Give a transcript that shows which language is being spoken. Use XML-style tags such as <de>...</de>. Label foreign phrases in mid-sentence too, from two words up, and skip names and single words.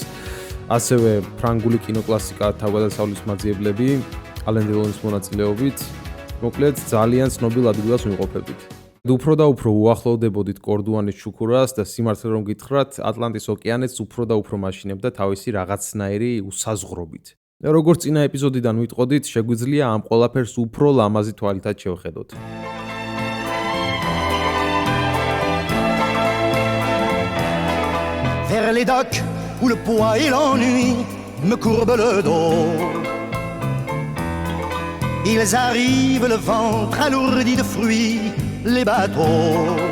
<ka>ასევე ფრანგული კინოკლასიკა თავგადასავლის მაძიებლები ალენ დელონის მონაწილეობით, მოკლედ ძალიან ცნობილ ადგილას ვიმყოფებით. უფრო და უფრო უახლოვდებოდით კორდუანის შუქურას და სიმართლე რომ გითხრათ, ატლანტის ოკეანეც უფრო და უფრო მაშინებდა თავისი რაღაცნაირი უსაზღრობით. როგორც წინა ეპიზოდიდან ვიტყოდით, შეგვიძლია ამ ყველაფერს უფრო ლამაზი თვალითაც შევხედოთ.</ka> <fr>Vers les docks où le poids et l'ennui me courbent le dos. Ils arrivent le ventre alourdi de fruits, les bateaux.</fr>